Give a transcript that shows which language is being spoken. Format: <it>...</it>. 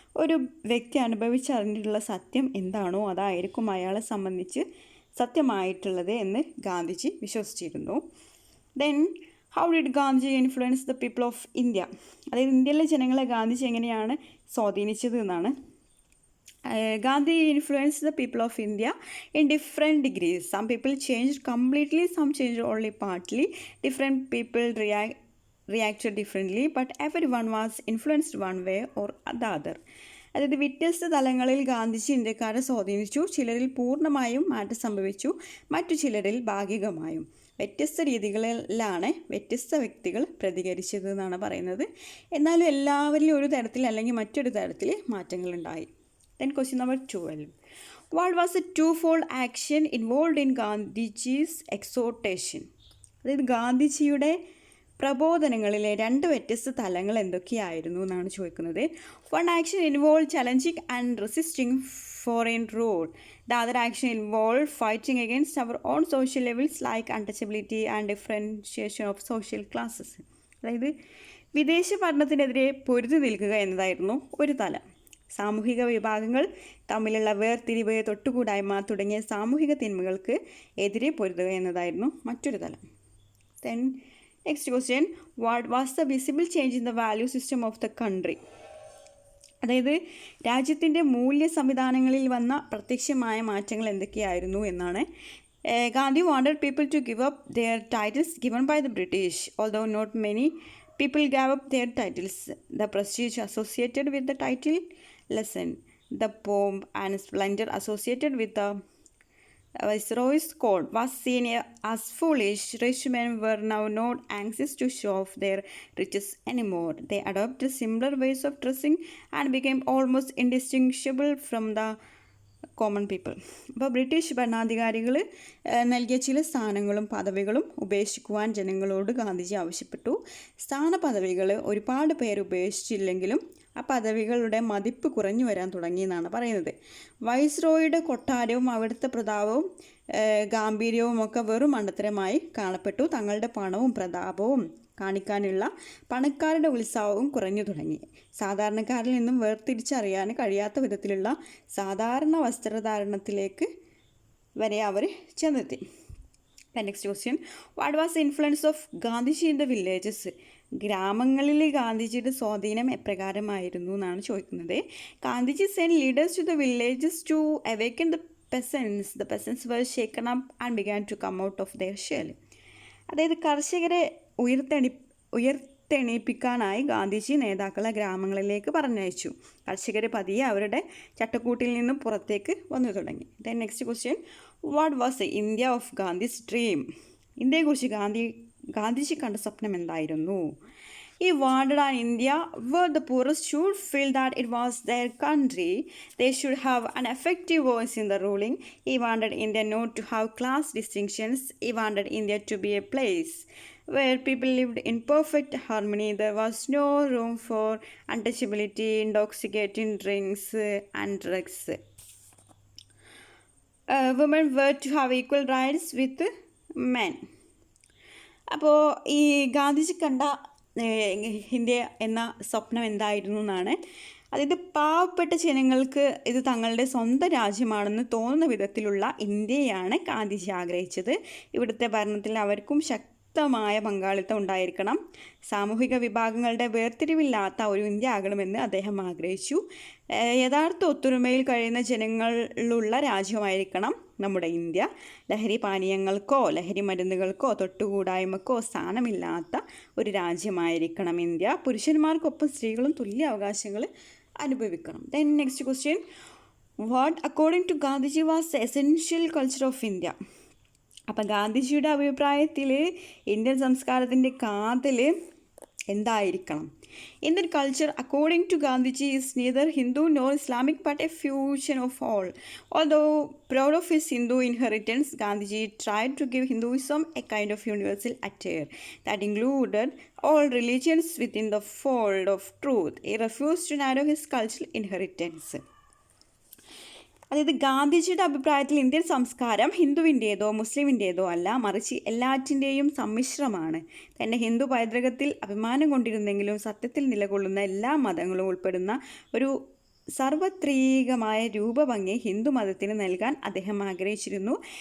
<ml>ഒരു വ്യക്തി അനുഭവിച്ചറിഞ്ഞിട്ടുള്ള സത്യം എന്താണോ അതായിരിക്കും അയാളെ സംബന്ധിച്ച് സത്യമായിട്ടുള്ളത് എന്ന് ഗാന്ധിജി വിശ്വസിച്ചിരുന്നു.</ml> <en>Then how did Gandhiji influence the people of India?</en> <ml>അതായത് ഇന്ത്യയിലെ ജനങ്ങളെ ഗാന്ധിജി എങ്ങനെയാണ് സ്വാധീനിച്ചത് എന്നാണ്.</ml> <en>Gandhi influenced the people of India in different degrees. Some people changed completely, some changed only partly. Different people reacted differently, but everyone was influenced one way or the other.</en> <ml>അതായത് വ്യത്യസ്ത തലങ്ങളിൽ ഗാന്ധിജി ഇന്ത്യക്കാരെ സ്വാധീനിച്ചു. ചിലരിൽ പൂർണ്ണമായും മാറ്റം സംഭവിച്ചു, മറ്റു ചിലരിൽ ഭാഗികമായും. വ്യത്യസ്ത രീതികളിലാണ് വ്യത്യസ്ത വ്യക്തികൾ പ്രതികരിച്ചത് എന്നാണ് പറയുന്നത്. എന്നാലും എല്ലാവരിലും ഒരു തരത്തിൽ അല്ലെങ്കിൽ മറ്റൊരു തരത്തിൽ മാറ്റങ്ങളുണ്ടായി.</ml> <en>Then question number 12. What was the twofold action involved in Gandhiji's exhortation?</en> <ml>അതായത് ഗാന്ധിജിയുടെ പ്രബോധനങ്ങളിലെ രണ്ട് വ്യത്യസ്ത തലങ്ങൾ എന്തൊക്കെയായിരുന്നു എന്നാണ് ചോദിക്കുന്നത്.</ml> <en>One action involved challenging and resisting foreign rule. The other action involved fighting against our own social levels like untouchability and differentiation of social classes.</en> <ml>അതായത് വിദേശ ഭരണത്തിനെതിരെ പൊരുതി നിൽക്കുക എന്നതായിരുന്നു ഒരു തലം. സാമൂഹിക വിഭാഗങ്ങൾ തമ്മിലുള്ള വേർതിരിവ്, തൊട്ടുകൂടായ്മ തുടങ്ങിയ സാമൂഹിക തിന്മകൾക്ക് എതിരെ പൊരുതുക എന്നതായിരുന്നു മറ്റൊരു തലം.</ml> <en>Then next question, what was the visible change in the value system of the country?</en> <ml>അതായത് രാജ്യത്തിൻ്റെ മൂല്യ സംവിധാനങ്ങളിൽ വന്ന പ്രത്യക്ഷമായ മാറ്റങ്ങൾ എന്തൊക്കെയായിരുന്നു എന്നാണ്.</ml> <en>Gandhi wanted people to give up their titles given by the British. Although not many people gave up their titles. The prestige associated with the title lessened. The pomp and splendor associated with the Viceroy's court was seen as foolish. Rich men were now not anxious to show off their riches anymore. They adopted similar ways of dressing and became almost indistinguishable from the common people.</en> <ml>അപ്പോൾ British ഭരണാധികാരികൾ നൽകിയ ചില സ്ഥാനങ്ങളും പദവികളും ഉപേക്ഷിക്കുവാൻ ജനങ്ങളോട് ഗാന്ധിജി ആവശ്യപ്പെട്ടു. സ്ഥാനപദവികൾ ഒരുപാട് പേര് ഉപേക്ഷിച്ചില്ലെങ്കിലും ആ പദവികളുടെ മതിപ്പ് കുറഞ്ഞു വരാൻ തുടങ്ങിയെന്നാണ് പറയുന്നത്. വൈസ്രോയുടെ കൊട്ടാരവും അവിടുത്തെ പ്രതാപവും ഗാംഭീര്യവും ഒക്കെ വെറും മണ്ടത്തരമായി കാണപ്പെട്ടു. തങ്ങളുടെ പണവും പ്രതാപവും കാണിക്കാനുള്ള പണക്കാരുടെ ഉത്സാഹവും കുറഞ്ഞു തുടങ്ങി. സാധാരണക്കാരിൽ നിന്നും വേർതിരിച്ചറിയാൻ കഴിയാത്ത വിധത്തിലുള്ള സാധാരണ വസ്ത്രധാരണത്തിലേക്ക് വരെ അവർ ചെന്നെത്തി.</ml> <en>Next question, what was the influence of Gandhiji in the villages?</en> <ml>ഗ്രാമങ്ങളിൽ ഗാന്ധിജിയുടെ സ്വാധീനം എപ്രകാരമായിരുന്നു എന്നാണ് ചോദിക്കുന്നത്.</ml> <en>Gandhiji send leaders to the villages to awaken the peasants. The peasants were shaken up and began to come out of their shell.</en> <ml>അതായത് കർഷകരെ ഉയർത്തെണീപ്പിക്കാനായി ഗാന്ധിജി നേതാക്കളെ ഗ്രാമങ്ങളിലേക്ക് പറഞ്ഞയച്ചു. കർഷകർ പതിയെ അവരുടെ ചട്ടക്കൂട്ടിൽ നിന്നും പുറത്തേക്ക് വന്നു തുടങ്ങി.</ml> <en>Then next question, what was the India of Gandhi's dream?</en> <ml>ഇന്ത്യയെക്കുറിച്ച് Gandhiji കണ്ട സ്വപ്നം എന്തായിരുന്നു?</ml> <en>He wanted an India where the poorest should feel that it was their country. They should have an effective voice in the ruling. He wanted India not to have class distinctions. He wanted India to be a place where people lived in perfect harmony. There was no room for untouchability, intoxicating drinks and drugs. Women were to have equal rights with men.</en> <ml>അപ്പോൾ ഈ ഗാന്ധിജി കണ്ട India എന്ന സ്വപ്നം എന്തായിരുന്നു എന്നാണ്. അതായത് പാവപ്പെട്ട ജനങ്ങൾക്ക് ഇത് തങ്ങളുടെ സ്വന്തം രാജ്യമാണെന്ന് തോന്നുന്ന വിധത്തിലുള്ള ഇന്ത്യയാണ് ഗാന്ധിജി ആഗ്രഹിച്ചത്. ഇവിടുത്തെ ഭരണത്തിൽ അവർക്കും ശക്തമായ പങ്കാളിത്തം ഉണ്ടായിരിക്കണം. സാമൂഹിക വിഭാഗങ്ങളുടെ വേർതിരിവില്ലാത്ത ഒരു ഇന്ത്യ ആകണമെന്ന് അദ്ദേഹം ആഗ്രഹിച്ചു. യഥാർത്ഥ ഒത്തൊരുമയിൽ കഴിയുന്ന ജനങ്ങളുള്ള രാജ്യമായിരിക്കണം നമ്മുടെ ഇന്ത്യ. ലഹരി പാനീയങ്ങൾക്കോ ലഹരി മരുന്നുകൾക്കോ തൊട്ടുകൂടായ്മക്കോ സ്ഥാനമില്ലാത്ത ഒരു രാജ്യമായിരിക്കണം ഇന്ത്യ. പുരുഷന്മാർക്കൊപ്പം സ്ത്രീകളും തുല്യ അവകാശങ്ങൾ അനുഭവിക്കണം.</ml> <en>Then next question, what according to Gandhiji was the essential culture of India?</en> <ml>അപ്പം ഗാന്ധിജിയുടെ അഭിപ്രായത്തിൽ ഇന്ത്യൻ സംസ്കാരത്തിൻ്റെ കാതൽ എന്തായിരിക്കണം?</ml> <en>Indian culture, according to Gandhiji, is neither Hindu nor Islamic but a fusion of all. Although proud of his Hindu inheritance, Gandhiji tried to give Hinduism a kind of universal attire that included all religions within the fold of truth. He refused to narrow his cultural inheritance.</en> <ml>അതായത് ഗാന്ധിജിയുടെ അഭിപ്രായത്തിൽ Indian സംസ്കാരം ഹിന്ദുവിൻ്റേതോ മുസ്ലിമിൻ്റേതോ അല്ല, മറിച്ച് എല്ലാറ്റിൻ്റെയും സമ്മിശ്രമാണ്. തന്നെ ഹിന്ദു പൈതൃകത്തിൽ അഭിമാനം കൊണ്ടിരുന്നെങ്കിലും സത്യത്തിൽ നിലകൊള്ളുന്ന എല്ലാ മതങ്ങളും ഉൾപ്പെടുന്ന ഒരു സാർവത്രികമായ രൂപഭംഗി ഹിന്ദു മതത്തിന് നൽകാൻ അദ്ദേഹം ആഗ്രഹിച്ചിരുന്നു.</ml>